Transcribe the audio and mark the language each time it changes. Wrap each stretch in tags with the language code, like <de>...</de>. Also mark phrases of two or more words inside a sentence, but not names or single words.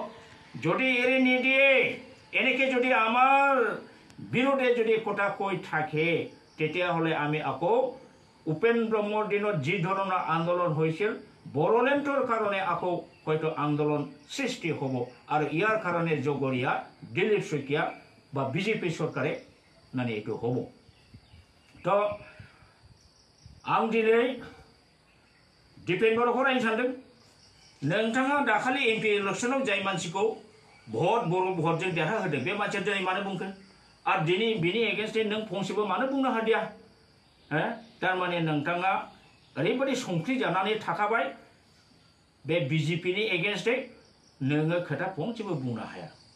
<as>যদি এৰি নিদিয়ে, এনেকৈ যদি আমাৰ বিৰোধে যদি কথা কৈ থাকে, তেতিয়াহ'লে আমি আকৌ উপেন ব্ৰহ্মৰ দিনত যি ধৰণৰ আন্দোলন হৈছিল বড়োলেণ্ডৰ কাৰণে আকৌ হয়তো আন্দোলন সৃষ্টি হ'ব আৰু ইয়াৰ কাৰণে জগৰীয়া দিলীপ শইকীয়া বা বিজেপি চৰকাৰে মানে এইটো হ'ব তো</as> <brx>आं दिनै दिपेन बर'खौ रायनो सानदों नोंथाङा दाखालि एमपि इलेक्सनाव जाय मानसिखौ भट बर' भटजों देरहाहोदों बे मानसिया दिनै मानो बुंखो आरो दिनै बिनि एगेन्स्टै नों फंसेबो मानो बुंनो हादिया थारमाने नोंथाङा ओरैबायदि संख्रि जानानै थाखाबाय बे बिजेपिनि एगेन्स्टै नोङो खोथा फंसेबो बुंनो हाया</brx>